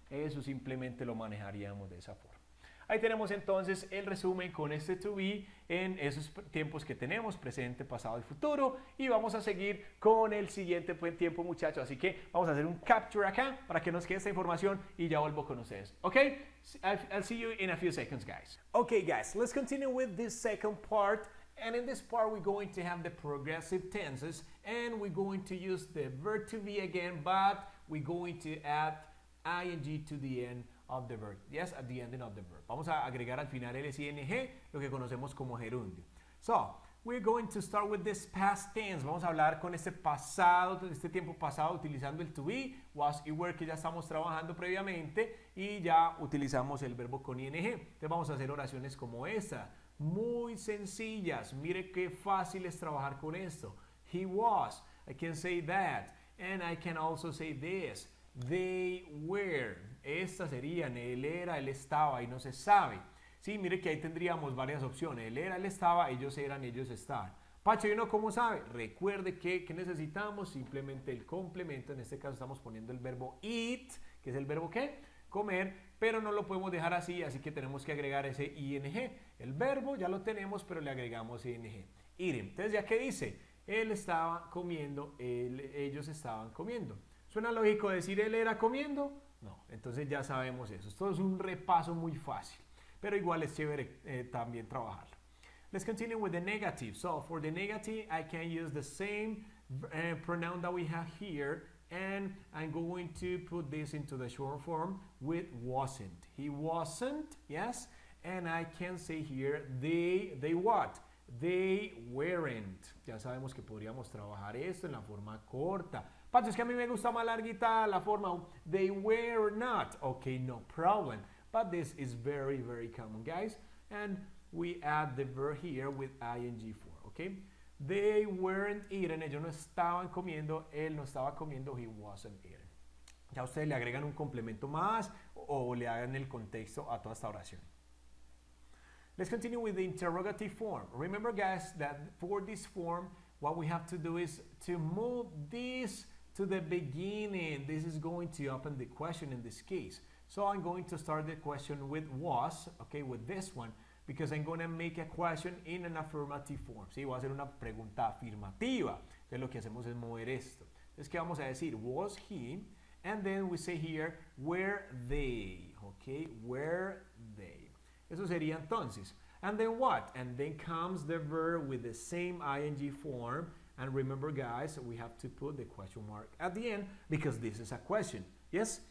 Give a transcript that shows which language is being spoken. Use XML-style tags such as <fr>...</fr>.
<es>Eso simplemente lo manejaríamos de esa forma. Ahí tenemos entonces el resumen con este to be en esos tiempos que tenemos, presente, pasado y futuro. Y vamos a seguir con el siguiente tiempo, muchachos. Así que vamos a hacer un capture acá para que nos quede esta información y ya vuelvo con ustedes. ¿Ok?</es> <en>I'll see you in a few seconds, guys. Okay, guys, let's continue with this second part. And in this part, we're going to have the progressive tenses, and we're going to use the verb to be again, but we're going to add ing to the end of the verb. Yes, at the ending of the verb.</en> <es>Vamos a agregar al final el ing, lo que conocemos como gerundio.</es> <en>So, we're going to start with this past tense.</en> <es>Vamos a hablar con este pasado, este tiempo pasado, utilizando el to be, was y were, que ya estamos trabajando previamente, y ya utilizamos el verbo con ing. Entonces vamos a hacer oraciones como esta. Muy sencillas. Mire qué fácil es trabajar con esto.</es> <en>He was. I can say that. And I can also say this. They were.</en> <es>Estas serían él era, él estaba y no se sabe. Sí, mire que ahí tendríamos varias opciones. Él era, él estaba, ellos eran, ellos estaban. Pacho, ¿y uno cómo sabe? Recuerde que necesitamos simplemente el complemento. En este caso estamos poniendo el verbo eat, que es el verbo ¿qué? Comer, pero no lo podemos dejar así que tenemos que agregar ese ing. El verbo ya lo tenemos, pero le agregamos ing. Eating. Entonces, ¿ya qué dice? Él estaba comiendo, ellos estaban comiendo. ¿Suena lógico decir él era comiendo? No, entonces ya sabemos eso. Esto es un repaso muy fácil, pero igual es chévere también trabajarlo.</es> <en>Let's continue with the negative. So, for the negative, I can use the same pronoun that we have here, and I'm going to put this into the short form with wasn't. He wasn't, yes? And I can say here, they what? They weren't.</en> <es>Ya sabemos que podríamos trabajar esto en la forma corta. Pacho, es que a mí me gusta más larguita la forma</es> <en>they were not. Okay, no problem. But this is very, very common, guys. And we add the verb here with ing for, okay? They weren't eating.</en> <es>Ellos no estaban comiendo. Él no estaba comiendo.</es> <en>He wasn't eating.</en> <es>Ya ustedes le agregan un complemento más o le hagan el contexto a toda esta oración.</es> <en>Let's continue with the interrogative form. Remember, guys, that for this form, what we have to do is to move this to the beginning. This is going to open the question in this case. So I'm going to start the question with was, okay, with this one, because I'm going to make a question in an affirmative form.</en> <es>Sí, voy a hacer una pregunta afirmativa. Entonces lo que hacemos es mover esto. Entonces, ¿qué vamos a decir?</es> <en>Was he? And then we say here, were they? Okay, were they?</en> <es>Eso sería entonces.</es> <en>And then what? And then comes the verb with the same ing form. And remember, guys, we have to put the question mark at the end because this is a question. Yes?</en>